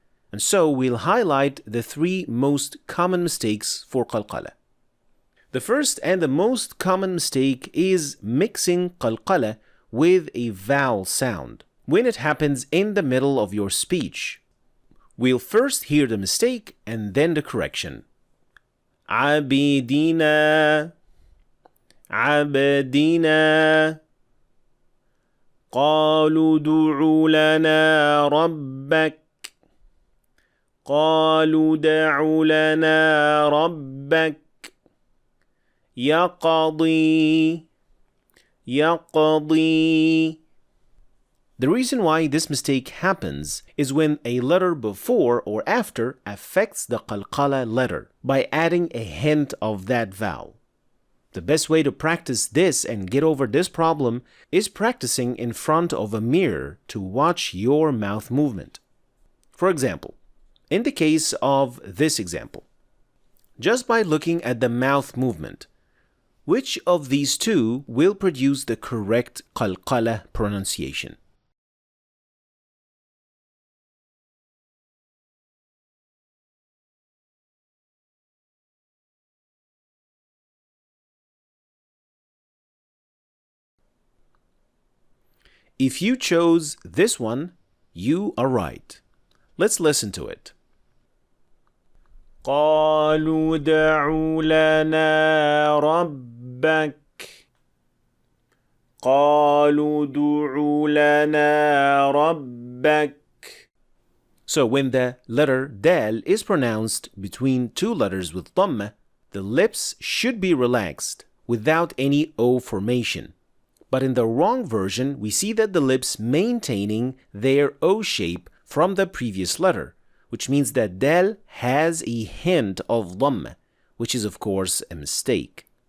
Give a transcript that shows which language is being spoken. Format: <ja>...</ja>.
<en>And so we'll highlight the three most common mistakes for qalqalah. The first and the most common mistake is mixing qalqalah with a vowel sound when it happens in the middle of your speech. We'll first hear the mistake and then the correction.</en> <ar>عبيدنا عبدنا قالوا ادع لنا ربك قالوا ادع لنا ربك يقضي يقضي.</ar> <en>The reason why this mistake happens is when a letter before or after affects the qalqalah letter by adding a hint of that vowel. The best way to practice this and get over this problem is practicing in front of a mirror to watch your mouth movement. For example, in the case of this example, just by looking at the mouth movement, which of these two will produce the correct qalqalah pronunciation? If you chose this one, you are right. Let's listen to it.</en> <ar>قالوا ادع لنا ربك قالوا ادع لنا ربك.</ar> <en>So when the letter dal is pronounced between two letters with dhamma, the lips should be relaxed without any O formation. But in the wrong version, we see that the lips maintaining their O shape from the previous letter, which means that dal has a hint of dhamma, which is of course a mistake.</en>